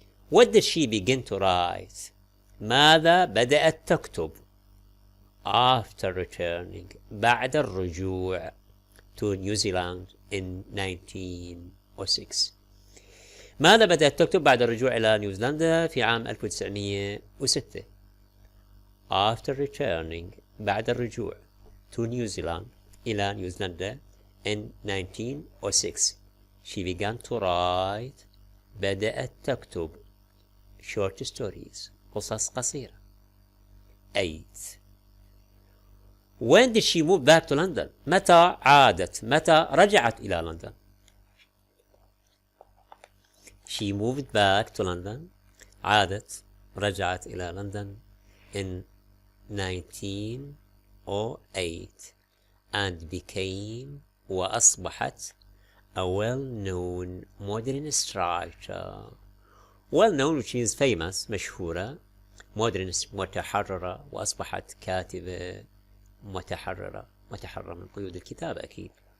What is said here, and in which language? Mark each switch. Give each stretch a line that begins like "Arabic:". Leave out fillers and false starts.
English: What did she begin to write?
Arabic: ماذا بدأت تكتب
English: after returning
Arabic: بعد الرجوع
English: to New Zealand in 1906؟
Arabic: ماذا بدأت تكتب بعد الرجوع إلى نيوزيلندا في عام 1906؟
English: After returning
Arabic: بعد الرجوع
English: to New Zealand
Arabic: إلى نيوزيلندا
English: in 1906 she began to write
Arabic: بدأت تكتب
English: short stories
Arabic: قصص قصيرة. 8.
English: When did she move back to London?
Arabic: متى عادت؟ متى رجعت إلى لندن؟
English: She moved back to London.
Arabic: عادت رجعت إلى لندن
English: in 1908 and became
Arabic: وأصبحت
English: a well-known modernist writer. Well-known which means famous
Arabic: مشهورة.
English: modernist
Arabic: متحررة، وأصبحت كاتبة متحررة من قيود الكتابة أكيد.